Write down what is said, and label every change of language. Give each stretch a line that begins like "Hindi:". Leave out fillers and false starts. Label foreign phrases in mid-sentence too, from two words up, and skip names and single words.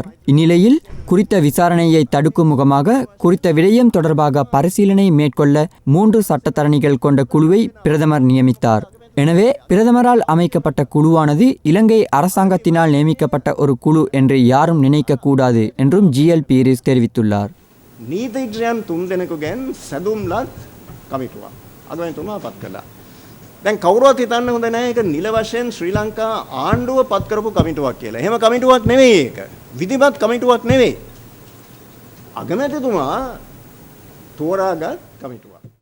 Tamil: இந்நிலையில் குறித்த விசாரணையை தடுக்கும் முகமாக குறித்த விடயம் தொடர்பாக பரிசீலனை மேற்கொள்ள 3 சட்டத்தரணிகள் கொண்ட குழுவை பிரதமர் நியமித்தார். எனவே பிரதமரால் அமைக்கப்பட்ட குழுவானது இலங்கை அரசாங்கத்தினால் நியமிக்கப்பட்ட ஒரு குழு என்று யாரும் நினைக்க கூடாது என்றும் ஜிஎல் பீரிஸ் தெரிவித்துள்ளார்.
Sinhala: නීතිඥයන් 3 දෙනෙකුගෙන් සැදුම්ලත් කමිටුවක් අගමැතිතුමා පත් කළා. දැන් කවුරුවත් හිතන්න හොඳ නැහැ ඒක නිල වශයෙන් ශ්‍රී ලංකා ආණ්ඩුව පත් කරපු කමිටුවක් කියලා. එහෙම කමිටුවක් නෙවෙයි ඒක. විධිමත් කමිටුවක් නෙවෙයි. අගමැතිතුමා තෝරාගත් කමිටුවක්.